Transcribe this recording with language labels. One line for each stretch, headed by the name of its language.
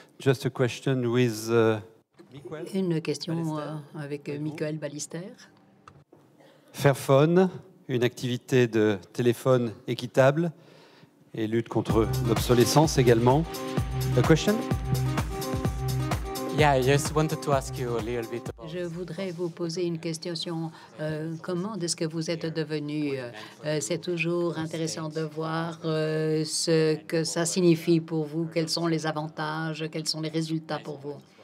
English: Just a question with
French: Une question avec Michael Ballister. Fairphone, une activité de téléphone équitable et lutte contre l'obsolescence également.
English: A question? Yeah, I just wanted to ask you a little bit about...
French: Je voudrais vous poser une question. Comment est-ce que vous êtes devenu? C'est toujours intéressant de voir ce que ça signifie pour vous. Quels sont les avantages? Quels sont les résultats pour vous?